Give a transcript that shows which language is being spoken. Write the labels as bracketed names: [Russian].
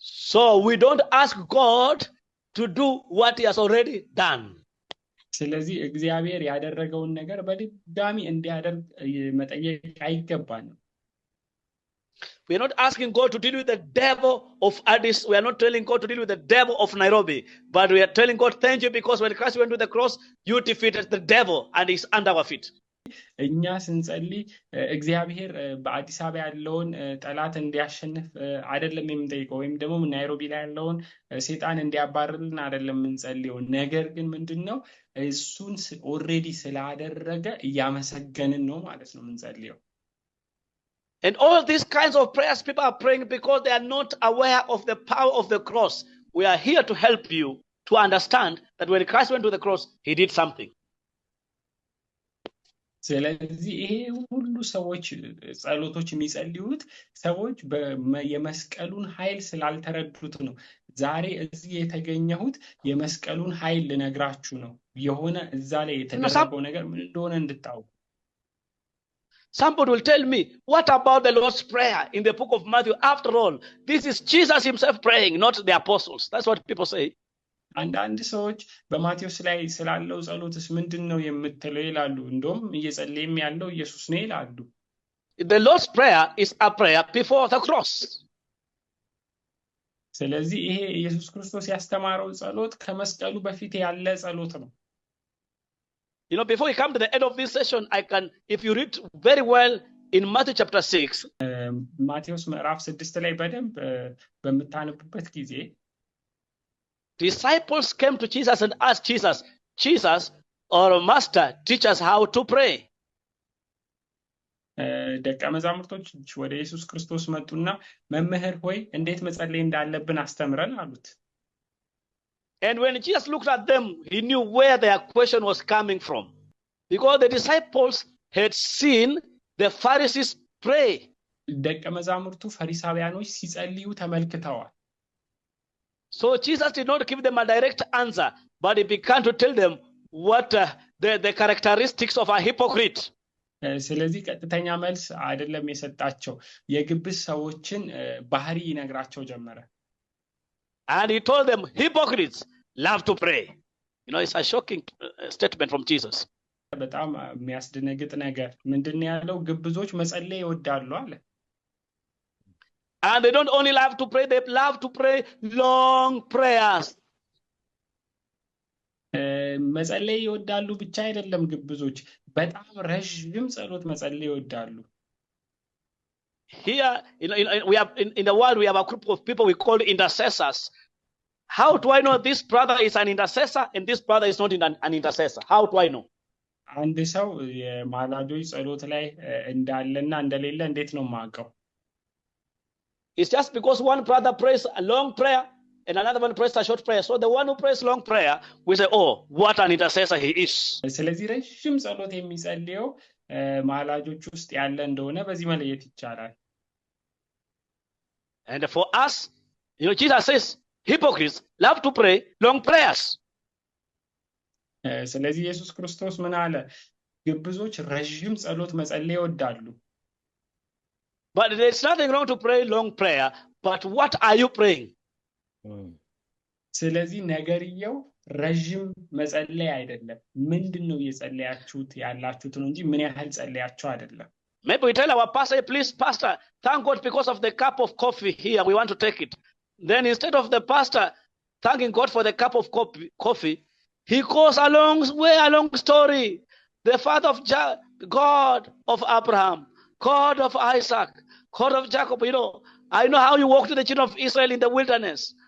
[English] So we don't ask God to do what he has already done. [Amharic] ስለዚህ እግዚአብሔር ያደረገውን ነገር በድጋሚ እንዲያደርግ መጠየቅ አይገባንም። [English] We are not asking God to deal with the devil of Addis. We are not telling God to deal with the devil of Nairobi. But we are telling God, thank you, because when Christ went to the cross, you defeated the devil and he's under our feet. [Amharic] እኛ ስንጸልይ እግዚአብሔር በአዲስ አበባ ያለውን ጠላት እንዲያሸንፍ አይደለም የምንጠይቀው፣ ወይም ደግሞ ናይሮቢ ላይ ያለውን ሰይጣን እንዲያባርልን አይደለም የምንጸልየው። ነገር ግን ምንድነው እሱን ኦሬዲ ስላደረገ እያመሰገንን ነው ማለት ነው የምንጸልየው። [English] And all these kinds of prayers people are praying because they are not aware of the power of the cross. We are here to help you to understand that when Christ went to the cross, he did something. [Amharic] ስለዚህ ይሄ ሁሉ ሰዎች ጸሎቶች የሚጸልዩት ሰዎች የመስቀሉን ኃይል ስላልተረዱት ነው። ዛሬ እዚህ የተገኘሁት የመስቀሉን ኃይል ልነግራችሁ ነው። የሆነ እዛ ላይ የተደረገው ነገር ምን እንደሆነ እንድታውቁ። [English] Somebody will tell me, what about the Lord's Prayer in the book of Matthew? After all, this is Jesus himself praying, not the apostles. That's what people say. [Amharic] አንዳንድ ሰዎች በማቴዎስ ላይ ስላለው ጸሎትስ ምንድነው የምትለው ይላሉ። እንደውም እየጸለየም ያለው ኢየሱስ ነው ይላሉ። [English] The Lord's Prayer is a prayer before the cross. [Amharic] ስለዚህ ይሄ ኢየሱስ ክርስቶስ ያስተማረው ጸሎት ከመስቀሉ በፊት ያለ ጸሎት ነው። [English] You know, before we come to the end of this session, if you read very well in Matthew chapter 6, [Amharic] ማቴዎስ ምዕራፍ 6 ላይ በደንብ በመታነብበት ጊዜ [English] disciples came to Jesus and asked Jesus, or Master, teach us how to pray. [Amharic] ደቀ መዛሙርቶች ወደ ኢየሱስ ክርስቶስ መጡና መምህር ሆይ እንዴት መጸለይ እንዳለብን አስተምረን አሉት። [English] And when Jesus looked at them, he knew where their question was coming from, because the disciples had seen the Pharisees pray. [Amharic] ደቀ መዛሙርቱ ፈሪሳውያኖች ሲጸልዩ ተመልክተዋል። [English] So Jesus did not give them a direct answer, but he began to tell them what the characteristics of a hypocrite. [Amharic] ስለዚህ ቀጥተኛ መልስ አይደለም የሰጣቸው፣ የግብስ ሰዎችን ባህሪ ይነግራቸው ጀመረ። [English] And he told them, hypocrites love to pray. You know, it's a shocking statement from Jesus. [Amharic] በጣም የሚያስደነግጥ ነገር ምንድን ነው ያለው? ግብዞች መጸለይ ይወዳሉ አለ። [English] And they don't only love to pray, they love to pray long prayers. [Amharic] መጸለይ ይወዳሉ ብቻ አይደለም፣ ግብዞች በጣም ረዥም ጸሎት መጸለይ ይወዳሉ። [English] Here, we have in the world, we have a group of people we call intercessors. How do I know this brother is an intercessor and this brother is not an intercessor? How do I know? [Amharic] አንድ ሰው የማላጆች ጸሎት ላይ እንዳለና እንደሌለ እንዴት ነው የማውቀው? [English] It's just because one brother prays a long prayer and another one prays a short prayer. So the one who prays long prayer, we say, oh, what an intercessor he is. [Amharic] ስለዚህ ረዥም ጸሎት የሚጸልየው ማላጆች ውስጥ ያለ እንደሆነ በዚህ መለየት ይቻላል። [English] And for us, you know, Jesus says, hypocrites love to pray long prayers. [Amharic] ስለዚህ ኢየሱስ ክርስቶስ ምን አለ? ግብዞች ረዥም ጸሎት መጸለይ ይወዳሉ። [English] But there's nothing wrong to pray long prayer, but what are you praying? [Amharic] ስለዚህ ነገርየው ረዥም መጸለይ አይደለም፣ ምንድነው እየጸለያችሁት ያላችሁት ነው እንጂ ምን ያህል ጸለያችሁ አይደለም። [English] Maybe we tell our pastor, please, pastor, thank God because of the cup of coffee here, we want to take it. Then instead of the pastor thanking God for the cup of coffee, he goes a long story. The father of God of Abraham, God of Isaac, God of Jacob, you know, I know how you walked to the children of Israel in the wilderness.